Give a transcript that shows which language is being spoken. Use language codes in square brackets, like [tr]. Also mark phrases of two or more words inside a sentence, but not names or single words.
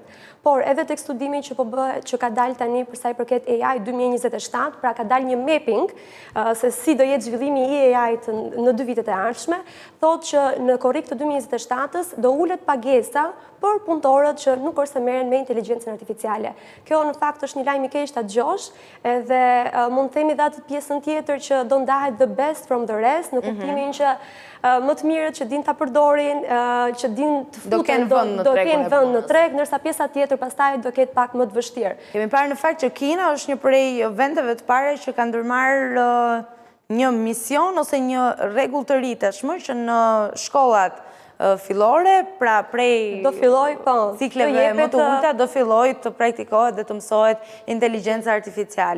[sq] Por edhe tek studimi që po bëhet, që ka dalë tani për sa I përket AI 2027, pra ka dalë një mapping se si do jetë zhvillimi I AI-t në 2 vitet e ardhshme, thotë që në korrik të 2027-s do ulet pagesa për punëtorët që nuk është se merren me inteligjencën artificiale. Kjo në fakt është një lajm I keq ta dëgjosh, edhe mund të themi dhe atë pjesën tjetër që do ndahet [en] the best from the rest, [sq] në kuptimin që më të mirët që din ta përdorin, që din të futen, do kenë vend në treg, ndërsa pjesa tjetër pastaj do ketë pak më të vështirë. Kemi parë në fakt që Kina është një prej vendeve të para që ka ndërmarrë një mision ose një rregull të ri tashmë që në shkollat fillore, pra prej cikleve më të ulta do filloj të praktikohet dhe të mësohet inteligjenca artificiale.